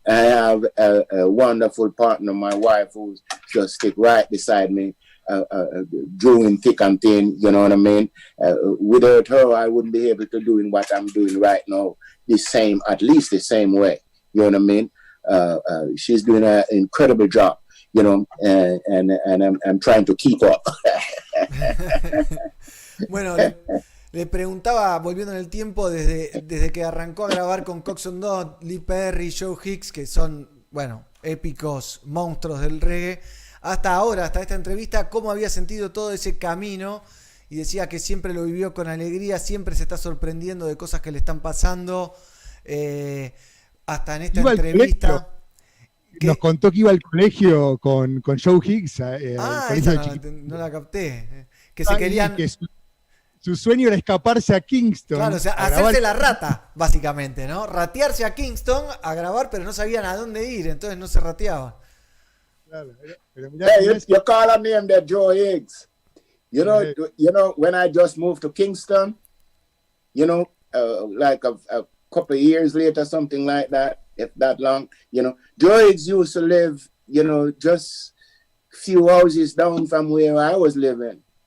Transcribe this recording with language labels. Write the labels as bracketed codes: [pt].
[en] I have a wonderful partner, my wife, who's just stick right beside me, doing thick and thin, you know what I mean? Without her, I wouldn't be able to do what I'm doing right now, at least the same way, you know what I mean? She's doing an incredible job, you know, and I'm trying to keep up. [es] Bueno, Le preguntaba, volviendo en el tiempo, desde que arrancó a grabar con Coxsone Dodd, Lee Perry, Joe Hicks, que son, bueno, épicos monstruos del reggae, hasta ahora, hasta esta entrevista, cómo había sentido todo ese camino, y decía que siempre lo vivió con alegría, siempre se está sorprendiendo de cosas que le están pasando, hasta en esta entrevista. Nos contó que iba al colegio con Joe Hicks. No la capté. Que se querían... Que su sueño era escaparse a Kingston. Claro, o sea, hacerse la rata, básicamente, ¿no? Ratearse a Kingston a grabar, pero no sabían a dónde ir, entonces no se rateaban. Claro, pero [en] you call a name that Joe Higgs. You know, when I just moved to Kingston, like a couple of years later, something like that, if that long, Joe Higgs used to live, just few houses down from where I was living.